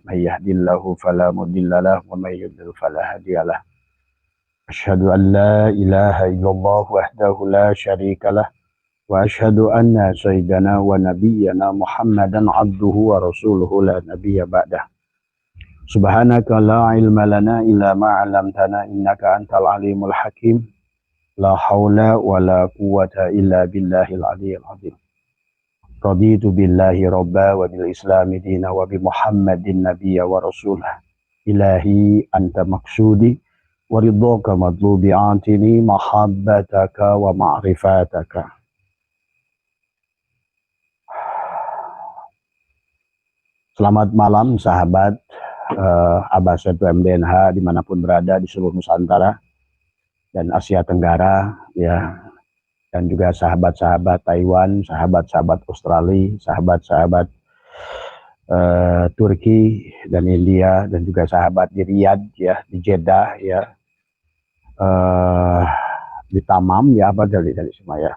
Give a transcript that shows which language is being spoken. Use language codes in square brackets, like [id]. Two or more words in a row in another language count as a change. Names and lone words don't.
[ar] من يهده الله فلا مضل له ومن يضلل فلا هادي له. أشهد أن لا إله إلا الله وحده لا شريك له وأشهد أن سيدنا ونبينا محمدا عبده ورسوله لا نبي بعده. سبحانك لا علم لنا إلا ما علمتنا إنك أنت العليم الحكيم. لا حول ولا قوة إلا بالله العلي العظيم. رضيت بالله ربا وبالإسلام دينا وبمحمد نبيا ورسولا. إلهي أنت مقصودي ورضاك مطلوبي أعطني محبتك ومعرفتك. [id] Selamat malam sahabat Abbas 1 MDNH dimanapun berada di seluruh Nusantara dan Asia Tenggara ya, dan juga sahabat-sahabat Taiwan, sahabat-sahabat Australia, sahabat-sahabat Turki dan India, dan juga sahabat di Riyadh ya, di Jeddah ya, di Tamam ya, apa dari semua ya.